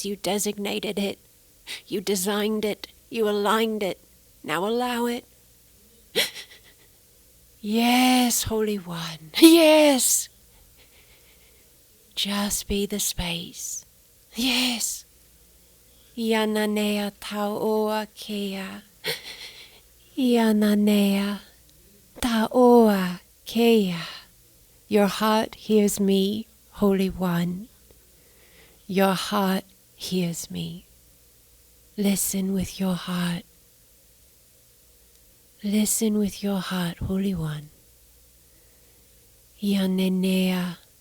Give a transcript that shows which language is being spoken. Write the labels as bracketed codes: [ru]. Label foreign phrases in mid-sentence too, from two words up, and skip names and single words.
[en] You designated it. You designed it. You aligned it. Now allow it. Yes, Holy One. Yes. Just be the space. Yes. Yananea taoa kea. Yananea taoa kea. Your heart hears me, Holy One. Your heart hears me. Listen with your heart. Listen with your heart, Holy One. Yanenea.